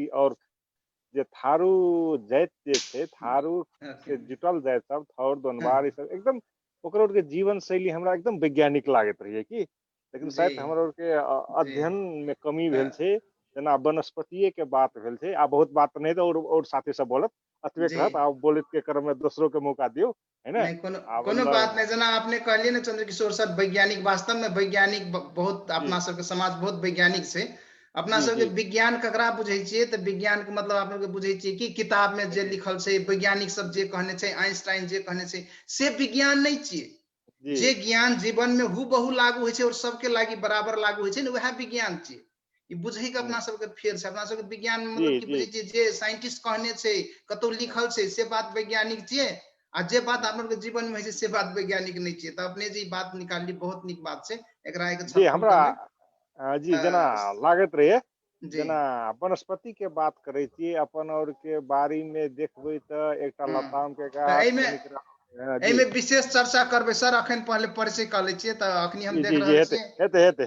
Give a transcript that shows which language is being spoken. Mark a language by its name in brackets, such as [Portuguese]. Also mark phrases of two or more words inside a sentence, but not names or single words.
[Maithili] और जे थारू जाति जे छै थारू से जुटल जाति सब थौर दोनवार ई सब एकदम ओकर के जीवन शैली हमरा एकदम वैज्ञानिक लागत रही कि लेकिन शायद हमरा के अध्ययन में कमी भेल छै जना वनस्पतिये के बात भेल छै आ बहुत बात नहीं तो और साथी सब बोलत अतबे कहत आप बोलत के क्रम में दूसरों के मौका दियो है ना कोनो बात नहीं जना आपने कहलिए ना चंद्रकिशोर सर वैज्ञानिक वास्तव में वैज्ञानिक बहुत अपना सबके समाज बहुत वैज्ञानिक छै अपना सबके विज्ञान ककरा बुझै छियै त विज्ञान के मतलब आप लोग बुझै छियै कि किताब में जे लिखल छै वैज्ञानिक सब जे कहने छै आइंस्टाइन जे कहने छै से विज्ञान नहीं छियै जे ज्ञान जीवन में हुबहु लागू होइ छै और सबके लागि बराबर लागू होइ छै ने वह विज्ञान छियै ई बुझै के अपना सबके फेर छै अपना सबके विज्ञान मतलब की बुझै छियै जे साइंटिस्ट कहने छै कतौ लिखल छै से बात वैज्ञानिक छियै आ जे बात आप लोग के जीवन में है से बात वैज्ञानिक नहीं छियै त अपने जे बात निकालली बहुत निक बात छै एकरा एक छलफल करबै जी जना लागत रहे जना वनस्पति के बात करे छी अपन और के बारी में देखबै त एकटा लताम के गाछ एमे विशेष चर्चा करबै सर अखन पहले परिचय कर लै छियै त अखनी हम देख रहल छियै